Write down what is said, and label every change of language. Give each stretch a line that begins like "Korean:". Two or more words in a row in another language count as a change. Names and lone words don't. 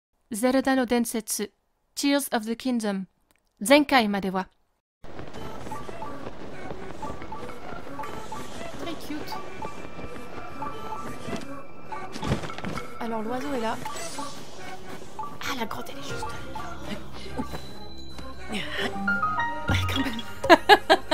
Japanese: ゼルダの伝説 Tears of the Kingdom 前回までは
French: Très cute. Alors l'oiseau est là. Ah, la grotte elle est juste là. Ouais, quand même.